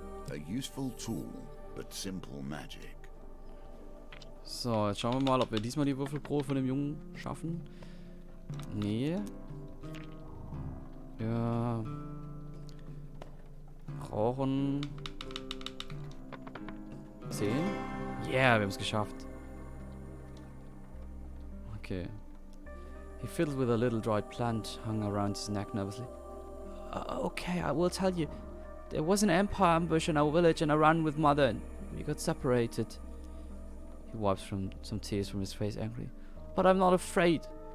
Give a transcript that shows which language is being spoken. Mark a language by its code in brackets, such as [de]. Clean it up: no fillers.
[en] A useful tool, but simple magic. [de] So, jetzt schauen wir mal, ob wir diesmal die Würfelprobe von dem Jungen schaffen. Nee. Ja. Brauchen 10. Yeah, wir haben es geschafft. Okay. [en] He fiddled with a little dried plant hung around his neck nervously. Okay, I will tell you. There was an empire ambush in our village and I ran with mother and we got separated. He wipes some tears from his face angrily. But I'm not afraid.